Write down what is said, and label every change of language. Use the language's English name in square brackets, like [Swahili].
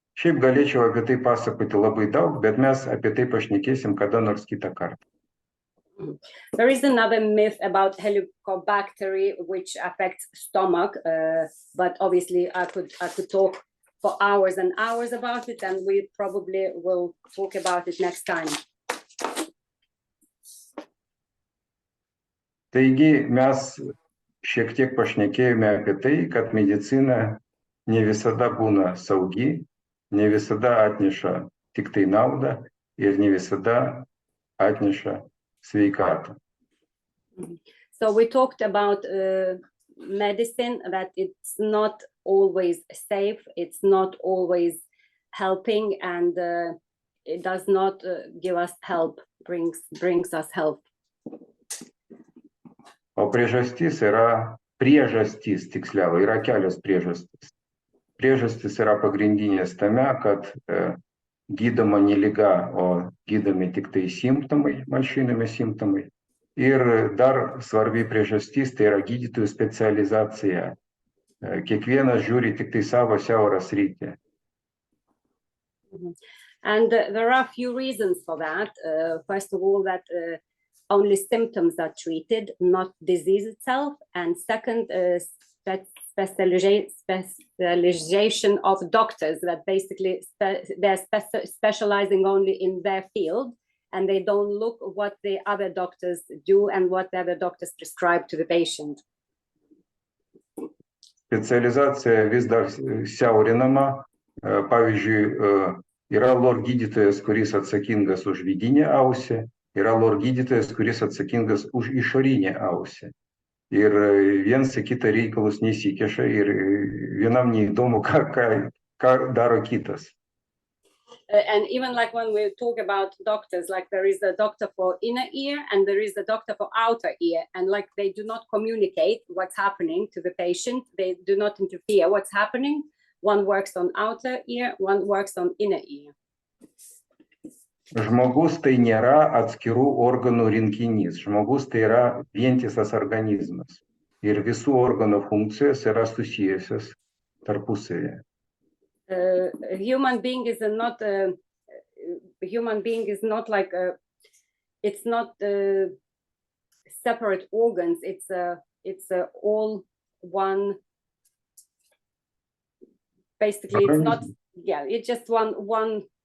[Lithuanian] Šiaip galėčiau apie tai pasakoti labai daug, bet mes apie tai pašnekėsim kada nors kitą kartą. [English] There is another myth about Helicobacter which affects stomach, but obviously I could talk for hours and hours about it, and we probably will talk about it next time. [Lithuanian] Taigi mes šiek tiek pašnekėjome apie tai, kad medicina ne visada būna saugi, ne visada atneša tik tai naudą ir ne visada atneša sveikatą. [English] So we talked about medicine, that it's not always safe, it's not always helping, and it does not give us help, brings us help. [Lithuanian] O priežastys tiksliau, yra kelios priežastys. Priežastys yra pagrindinės tame, kad gydoma ne liga, o gydomi tik tai simptomai, malšinami simptomai. Ir dar svarbi priežastys, tai yra gydytojų specializacija. Kiekvienas žiūri tik tai savo siaurą sritį. [English] And there are a few reasons for that. First of all, that only symptoms are treated, not disease itself. And second, specialization of doctors, that basically they're specializing only in their field, and they don't look what the other doctors do and what the other doctors prescribe to the patient. [Lithuanian] Specializacija vis dar siaurinama. Pavyzdžiui, yra lor gydytojas, kuris atsakingas už vidinę ausį, yra lor gydytojas, kuris atsakingas už išorinę ausį. Ir viens į kitą reikalus nesikiša ir vienam neįdomu, ką daro kitas. [English] And even like when we talk about doctors, like there is a doctor for inner ear and there is a doctor for outer ear, and like they do not communicate what's happening to the patient, they do not interfere what's happening. One works on outer ear, one works on inner ear. [Lithuanian] Žmogus tai nėra atskirų organų rinkinys. Žmogus tai yra vientisas organizmas. Ir visų organų funkcijos yra susijusios tarpusavėje. [English] Human being is not like it's not separate organs. It's all one. Basically, it's not. Yeah, it's just one.